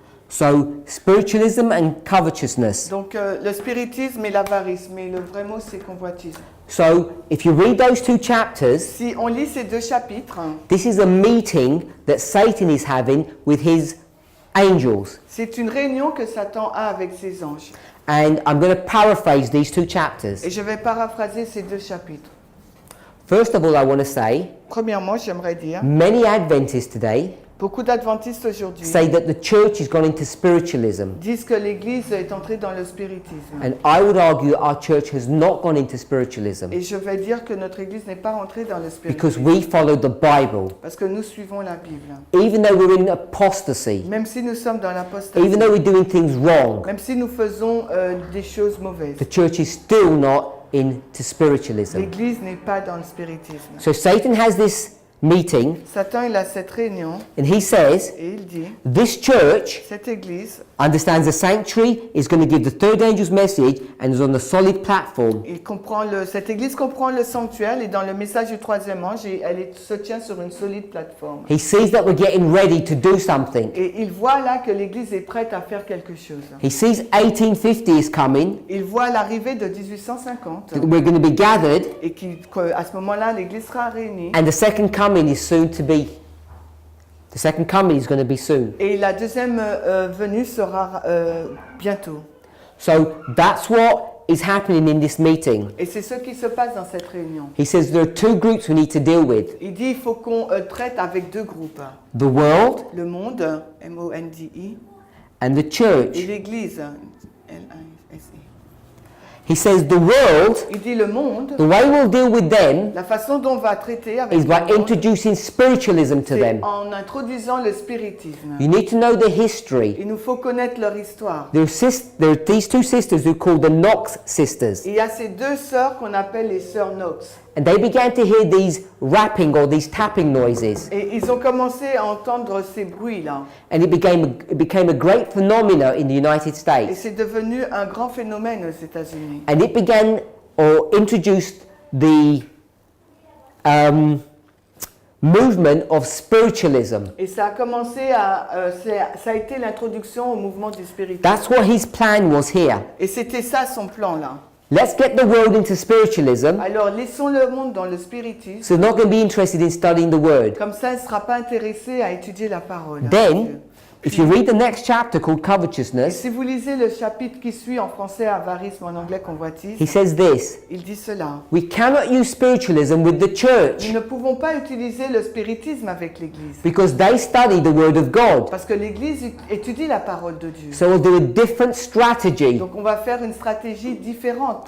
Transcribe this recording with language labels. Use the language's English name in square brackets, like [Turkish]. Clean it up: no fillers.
[English] So spiritualism and covetousness. [French] Donc, le spiritisme et l'avarice, mais le vrai mot, c'est convoitise. [English] So if you read those 2 chapters, [French] Si on lit ces 2 chapitres, [English] this is a meeting that Satan is having with his angels. [French] c'est une réunion que Satan a avec ses anges. [English] And I'm going to paraphrase these 2 chapters. [French] Et je vais paraphraser ces 2 chapitres. [English] First of all, I want to say, [French] Premièrement, j'aimerais dire, [English] many Adventists today [French] beaucoup d'adventistes aujourd'hui [English] say that the church has gone into spiritualism. [French] disent que l'Église est entrée dans le spiritisme. [English] And I would argue that our church has not gone into spiritualism [French] Et je vais dire que notre Église n'est pas rentrée dans le [English] because [French] spiritisme. [English] we follow the Bible. [French] Parce que nous suivons la Bible. [English] Even though we're in apostasy, [French] Même si nous sommes dans l'apostasie, [English] even though we're doing things wrong, [French] même si nous faisons des choses mauvaises, [English] the church is still not into spiritualism. [French] l'Église n'est pas dans le spiritisme. [English] So Satan has this meeting [French] Satan, il a cette réunion [English] and he says, [French] et il dit, [English] this church [French] cette Église, [English] understands the sanctuary is going to give the third angel's message and is on the solid platform. [French] cette Église comprend le sanctuaire et dans le message du troisième ange, se tient sur une solide plateforme. [English] He sees that we're getting ready to do something. [French] Et il voit là que l'Église est prête à faire quelque chose. [English] He sees 1850 is coming, [French] Il voit l'arrivée de 1850 [English] that we're going to be gathered, [French] et qu'à ce moment-là, l'Église sera réunie. [English] and the second coming is soon to be. The second coming is going to be soon. [French] Et la deuxième venue sera bientôt. [English] So that's what is happening in this meeting. [French] Et c'est ce qui se passe dans cette réunion. [English] He says there are two groups we need to deal with. [French] Il dit il faut qu'on traite avec deux groupes. [English] The world [French] Le monde, M-O-N-D-I, [English] and the church. [French] et l'Église, L-I-S-E. [English] He says the world, [French] Il dit le monde, [English] the way we'll deal with them [French] la façon dont on va traiter avec [English] is by [French] le monde, [English] introducing spiritualism to [French] c'est [English] them. [French] en introduisant le spiritisme. [English] You need to know the history. [French] Il nous faut connaître leur histoire. [English] There are these two sisters who are called the Knox sisters. [French] Il y a ces deux sœurs qu'on appelle les sœurs Knox. [English] And they began to hear these rapping or these tapping noises. [French] Et ils ont commencé à entendre ces bruits-là. [English] And it became a great phenomena in the United [French] Et [English] States. [French] c'est devenu un grand phénomène aux États-Unis. [English] And it began or introduced the movement of spiritualism. [French] Et ça a commencé ça a été l'introduction au mouvement du spiritisme. [English] That's what his plan was here. [French] Et c'était ça son plan là. [English] Let's get the world into spiritualism, [French] Alors laissons le monde dans le spiritisme. [English] so they're not going to be interested in studying the word. [French] Comme ça, il ne sera pas intéressé à étudier la parole. [English] Then, if you read the next chapter called [French] Et [English] covetousness, [French] si vous lisez le chapitre qui suit en français avarice, mais en anglais convoitise, [English] he says this: [French] il dit cela. [English] we cannot use spiritualism with the church [French] Nous ne pouvons pas utiliser le spiritisme avec l'Église. [English] because they study the word of God. [French] Parce que l'Église étudie la parole de Dieu. [English] So we'll do a different strategy [French] Donc on va faire une stratégie différente